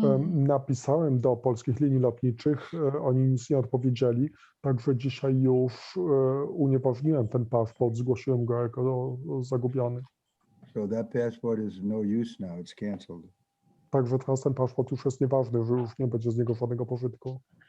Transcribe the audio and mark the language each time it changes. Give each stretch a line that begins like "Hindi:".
Polish: Napisałem do polskich linii lotniczych, oni nic nie odpowiedzieli, także dzisiaj już unieważniłem ten paszport, zgłosiłem go jako zagubiony.
English: So that passport is no use now, it's canceled.
Polish: Także teraz ten paszport już jest nieważny, że już nie będzie z niego żadnego pożytku.